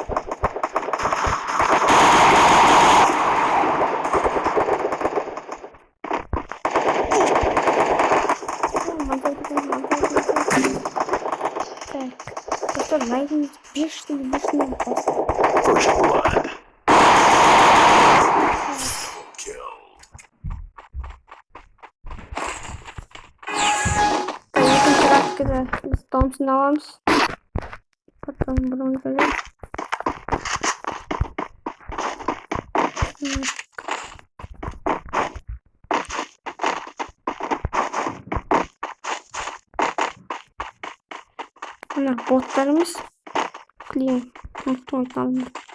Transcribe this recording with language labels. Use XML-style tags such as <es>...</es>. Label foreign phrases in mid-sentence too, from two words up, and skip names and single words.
<ru>Так, лайкнуть бешеный пас.</ru> <en>First blood. Kill.</en> <kk>Екінші ракеті біз Томпсон аламыз.</kk> <ru>Потом бронзовый.</ru> <kk>Мына боттарымыз клин мықты.</kk>